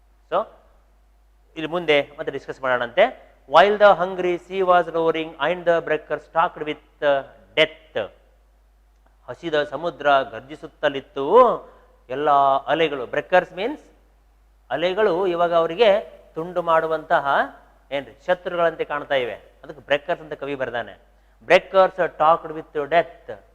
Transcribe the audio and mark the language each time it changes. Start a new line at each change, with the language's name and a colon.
Kannada: So, ಇಲ್ಲಿ ಮುಂದೆ ಮತ್ತೆ discuss ಮಾಡೋಣಂತೆ.
English: While the hungry sea was roaring and the breakers talked with death.
Kannada: ಹಸಿದ ಸಮುದ್ರ ಗರ್ಜಿಸುತ್ತಲಿತ್ತು, ಎಲ್ಲ ಅಲೆಗಳು,
English: breakers means
Kannada: ಅಲೆಗಳು ಇವಾಗ ಅವರಿಗೆ ತುಂಡು ಮಾಡುವಂತಹ ಏನ್ರಿ ಶತ್ರುಗಳಂತೆ ಕಾಣ್ತಾ ಇವೆ. ಅದಕ್ಕೆ ಬ್ರೇಕರ್ಸ್ ಅಂತ ಕವಿ ಬರ್ದಾನೆ.
English: Breakers talked with death.